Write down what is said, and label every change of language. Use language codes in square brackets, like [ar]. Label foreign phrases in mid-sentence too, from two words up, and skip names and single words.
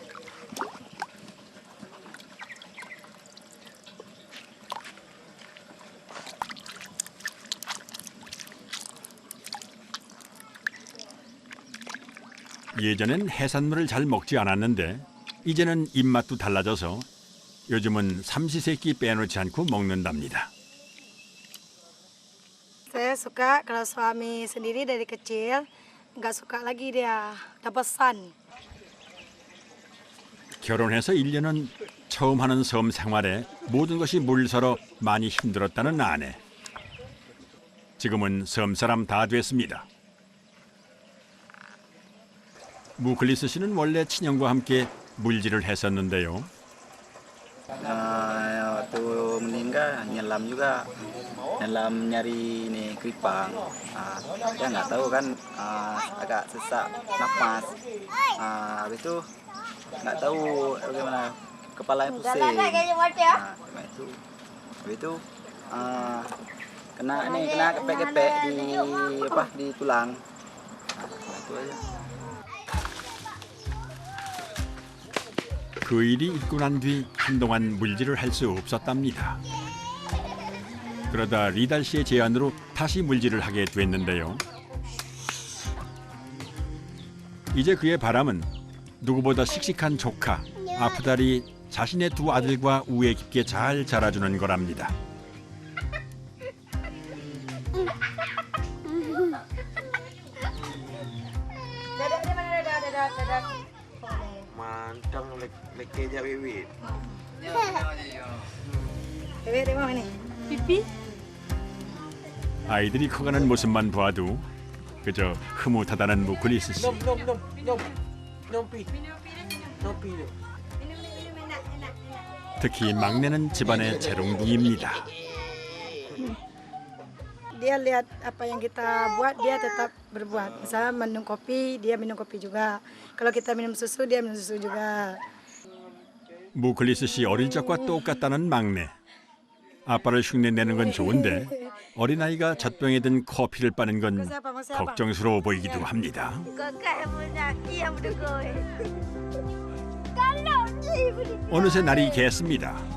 [ko] 예전엔 해산물을 잘 먹지 않았는데 이제는 입맛도 달라져서 요즘은 삼시세끼 빼놓지 않고 먹는답니다. [id] Saya suka kalau suami sendiri dari kecil nggak suka lagi dia udah bosan. [ko] 결혼해서 1년은 처음 하는 섬 생활에 모든 것이 물서러 많이 힘들었다는 아내. 지금은 섬 사람 다 됐습니다. 무클리스 씨는 원래 친형과 함께 물질을 했었는데요. [id] Waktu meninggal nyelam juga, nyelam nyari ini keripang. Ya nggak tahu kan, agak sesak napas. Habis itu nggak tahu bagaimana, kepalanya pusing. Habis itu kena kepek-kepek di tulang. Itu aja. [ko] 그 일이 있고 난 뒤 한동안 물질을 할 수 없었답니다. 그러다 리달 씨의 제안으로 다시 물질을 하게 됐는데요. 이제 그의 바람은 누구보다 씩씩한 조카 아프달이 자신의 두 아들과 우애 깊게 잘 자라주는 거랍니다. Mantang lekeja wiwit. [id] Bebek di mana ni? Pipi? [ko] 아이들이 커가는 모습만 봐도 그저 흐뭇하다는 무클리스 씨. 특히 막내는 집안의 재롱둥이입니다. [id] Dia lihat apa yang kita buat dia tetap berbuat. Misalnya minum kopi dia minum kopi juga. Kalau kita minum susu dia minum susu juga. [ko] 무클리스 씨 어릴 적과 똑같다는 막내. 아빠를 흉내내는 건 좋은데 어린아이가 젖병에 든 커피를 빠는 건 걱정스러워 보이기도 합니다. 어느새 날이 겠습니다.